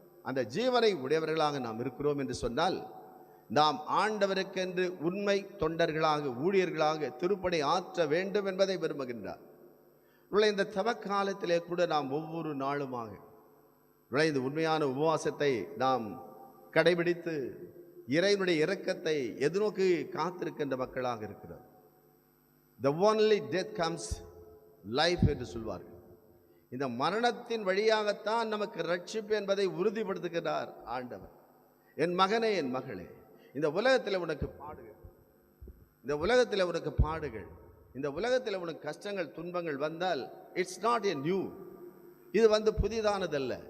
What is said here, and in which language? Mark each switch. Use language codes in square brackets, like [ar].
[ta] அந்த ஜீவனை உடையவர்களாக நாம் இருக்கிறோம் என்று சொன்னால், நாம் ஆண்டவருக்கென்று உண்மை தொண்டர்களாக, ஊழியர்களாக திருப்பணி ஆற்ற வேண்டும் என்பதை விரும்புகின்றார். இந்த தவக்காலத்திலே கூட நாம் ஒவ்வொரு நாளுமாக இந்த உண்மையான உபவாசத்தை நாம் கடைபிடித்து இறைவனுடைய இரக்கத்தை எதிர்நோக்கி காத்திருக்கின்ற மக்களாக இருக்கிறோம். [en] The only death comes life [ta] என்று சொல்வார்கள். இந்த மரணத்தின் வழியாகத்தான் நமக்கு ரட்சிப்பு என்பதை உறுதிப்படுத்துகிறார் ஆண்டவர். என் மகனே, என் மகளே, இந்த உலகத்தில் உனக்கு பாடுகள், இந்த உலகத்தில் உனக்கு பாடுகள், இந்த உலகத்தில் உனக்கு கஷ்டங்கள் துன்பங்கள் வந்தால் [en] it's not a new, [ta] இது புதிதானதல்ல.